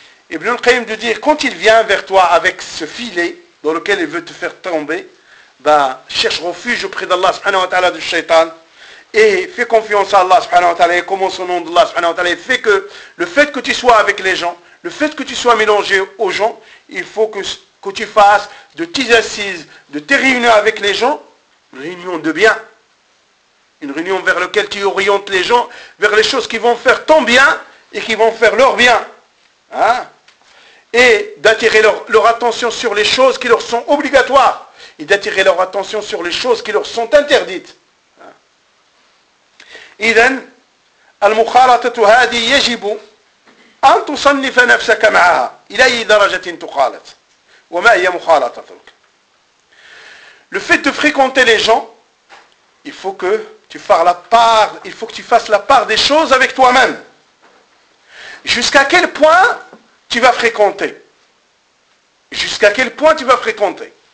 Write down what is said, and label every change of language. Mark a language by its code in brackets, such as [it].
[fr] Ibn al-Qayyim de dire, quand il vient vers toi avec ce filet dans lequel il veut te faire tomber, cherche refuge auprès d'Allah subhanahu wa ta'ala du shaitan, et fais confiance à Allah subhanahu wa ta'ala, et commence au nom d'Allah subhanahu wa ta'ala, et fais que le fait que tu sois avec les gens, le fait que tu sois mélangé aux gens, il faut que tu fasses de tes assises, de tes réunions avec les gens, une réunion de bien, une réunion vers laquelle tu orientes les gens, vers les choses qui vont faire ton bien, et qui vont faire leur bien. Hein? Et d'attirer leur attention sur les choses qui leur sont obligatoires, et d'attirer leur attention sur les choses qui leur sont interdites. [ar] إذن المخالطة هذه يجب أن تصنف نفسك معها إلى أي درجة تخالط وما هي مخالطتك. [fr] Le fait de fréquenter les gens, il faut que tu fasses la part, il faut que tu fasses la part des choses avec toi-même. Jusqu'à quel point tu vas fréquenter? Jusqu'à quel point tu vas fréquenter?